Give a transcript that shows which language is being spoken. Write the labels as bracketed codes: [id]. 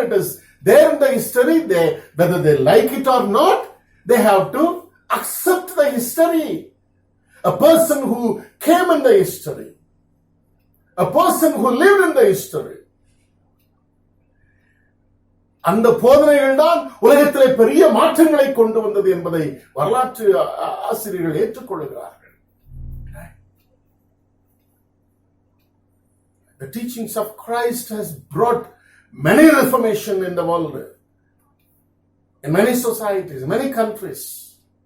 [en] It is there in the history. Whether they like it or not, they have to accept the history. A person who came in the history, a person who lived in the history. [ta] அந்த போதனைகள் தான் உலகத்திலே பெரிய மாற்றங்களை கொண்டு வந்தது என்பதை வரலாற்று ஆசிரியர்கள் ஏற்றுக்கொள்கிறார்கள். [en] The teachings of Christ has brought many reformation in the world, in many societies, in many countries.